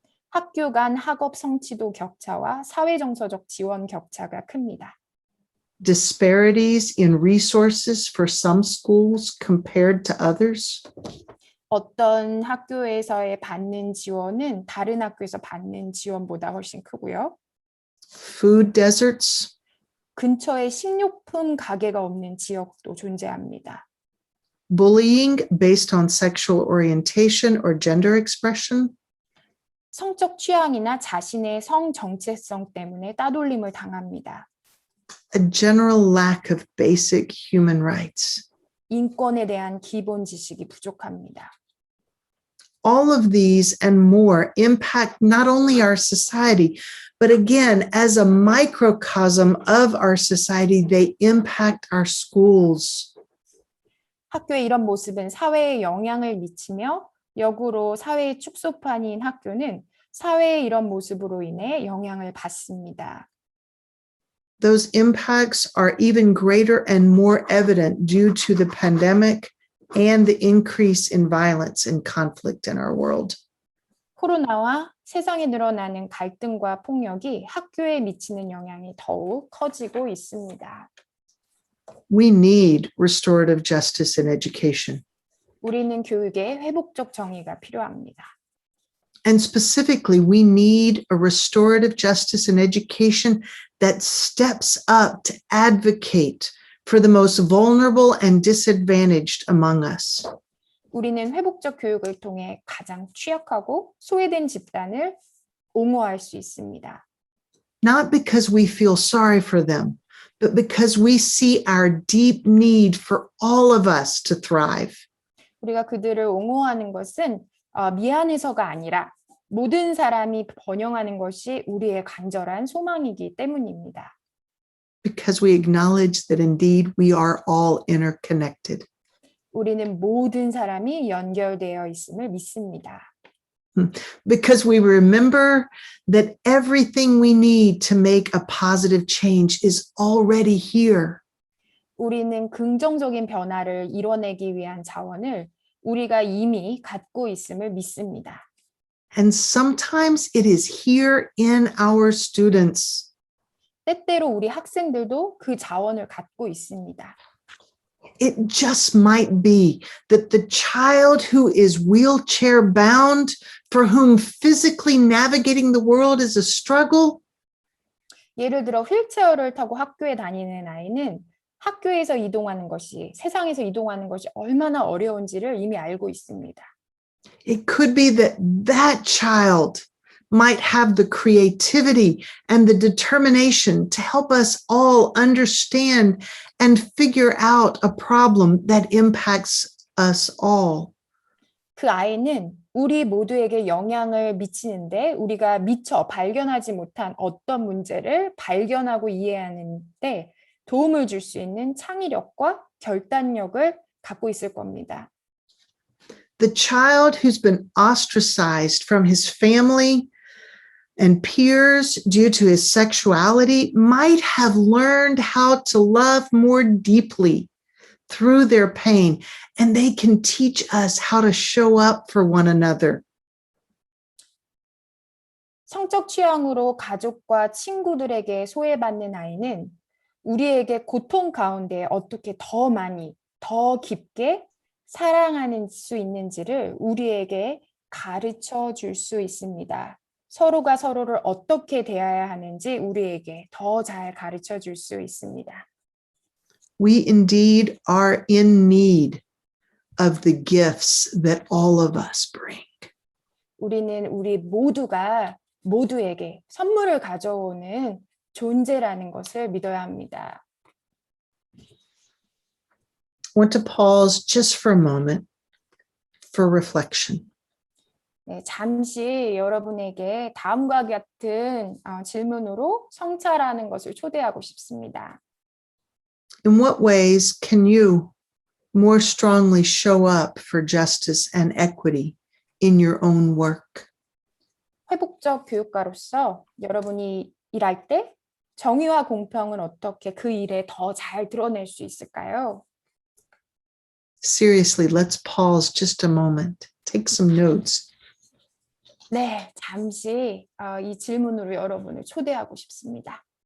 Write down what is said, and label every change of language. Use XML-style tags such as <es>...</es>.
<ko>학교 간 학업 성취도 격차와 사회정서적 지원 격차가 큽니다.</ko> <en>disparities in resources for some schools compared to others,</en> <ko>어떤 학교에서의 받는 지원은 다른 학교에서 받는 지원보다 훨씬 크고요.</ko> <en>food deserts,</en> <ko>근처에 식료품 가게가 없는 지역도 존재합니다.</ko> <en>bullying based on sexual orientation or gender expression,</en> <ko>성적 취향이나 자신의 성 정체성 때문에 따돌림을 당합니다.</ko> <en>a general lack of basic human rights.</en> <ko>인권에 대한 기본 지식이 부족합니다.</ko> <en>All of these and more impact not only our society, but again, as a microcosm of our society, they impact our schools.</en> <ko>학교의 이런 모습은 사회에 영향을 미치며 역으로 사회의 축소판인 학교는 사회의 이런 모습으로 인해 영향을 받습니다.</ko> <en>Those impacts are even greater and more evident due to the pandemic and the increase in violence and conflict in our world.</en> <ko>코로나와 세상에 늘어나는 갈등과 폭력이 학교에 미치는 영향이 더욱 커지고 있습니다.</ko> <en>We need restorative justice in education.</en> <ko>우리는 교육에 회복적 정의가 필요합니다.</ko> <en>And specifically, we need a restorative justice in education that steps up to advocate for the most vulnerable and disadvantaged among us.</en> <ko>우리는 회복적 교육을 통해 가장 취약하고 소외된 집단을 옹호할 수 있습니다.</ko> <en>Not because we feel sorry for them, but because we see our deep need for all of us to thrive.</en> <ko>우리가 그들을 옹호하는 것은 미안해서가 아니라 모든 사람이 번영하는 것이 우리의 간절한 소망이기 때문입니다.</ko> <en>Because we acknowledge that indeed we are all interconnected.</en> <ko>우리는 모든 사람이 연결되어 있음을 믿습니다.</ko> <en>Because we remember that everything we need to make a positive change is already here.</en> <ko>우리는 긍정적인 변화를 이뤄내기 위한 자원을 우리가 이미 갖고 있음을 믿습니다.</ko> <en>And sometimes it is here in our students.</en> <ko>때때로 우리 학생들도 그 자원을 갖고 있습니다.</ko> <en>It just might be that the child who is wheelchair bound, for whom physically navigating the world is a struggle,</en> <ko>예를 들어 휠체어를 타고 학교에 다니는 아이는 학교에서 이동하는 것이, 세상에서 이동하는 것이 얼마나 어려운지를 이미 알고 있습니다.</ko> <en>it could be that that child might have the creativity and the determination to help us all understand and figure out a problem that impacts us all.</en> <ko>그 아이는 우리 모두에게 영향을 미치는데 우리가 미처 발견하지 못한 어떤 문제를 발견하고 이해하는 데 도움을 줄 수 있는 창의력과 결단력을 갖고 있을 겁니다.</ko> <en>The child who's been ostracized from his family and peers due to his sexuality might have learned how to love more deeply through their pain, and they can teach us how to show up for one another.</en> <ko>성적 취향으로 가족과 친구들에게 소외받는 아이는 우리에게 고통 가운데 어떻게 더 많이, 더 깊게 사랑하는 수 있는지를 우리에게 가르쳐 줄 수 있습니다. 서로가 서로를 어떻게 대해야 하는지 우리에게 더 잘 가르쳐 줄 수 있습니다.</ko> <en>We indeed are in need of the gifts that all of us bring.</en> <ko>우리는 우리 모두에게 선물을 가져오는 존재라는 것을 믿어야 합니다.</ko> <en>I want to pause just for a moment for reflection.</en> <ko>네, 잠시 여러분에게 다음과 같은 질문으로 성찰하는 것을 초대하고 싶습니다.</ko> <en>In what ways can you more strongly show up for justice and equity in your own work?</en> <ko>회복적 교육가로서 여러분이 일할 때 정의와 공평은 어떻게 그 일에 더 잘 드러낼 수 있을까요?</ko> <en>Seriously, let's pause just a moment. Take some notes.</en> <ko>네, 잠시 이 질문으로 여러분을 초대하고 싶습니다.</ko>